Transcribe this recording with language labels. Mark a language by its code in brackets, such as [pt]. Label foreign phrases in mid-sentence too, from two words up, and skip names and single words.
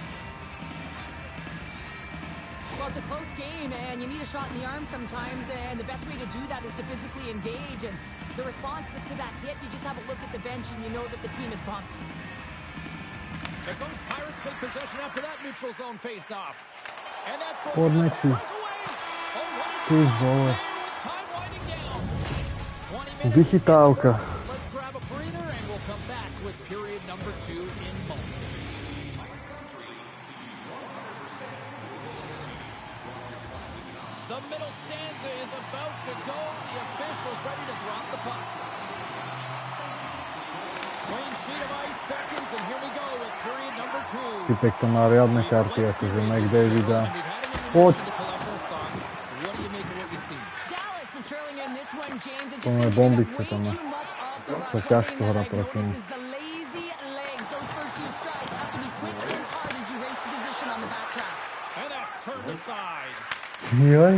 [en] Well, it's a close game, and you need a shot in the arm sometimes, and the best way to do that is to physically engage. And the response to that hit, you just have a look at the bench, and you know that the team is pumped. The Ghost Pirates take possession after that neutral zone face-off. And that's [sk] Poďme si. Ty vole. [en] time winding down. 20 minutes. [sk] Vychytávka. [en] Let's grab a breather, and we'll come back with period number 2 in moments. The middle stanza is about to go. The officials ready to drop the puck. Clean sheet of ice beckons, and here we go with period number 2. [sk] Typek to má riadne karty, akože McDavid a... Poď! Poďme bombiť sa tam na... To ťažko hra proti ním. Joj.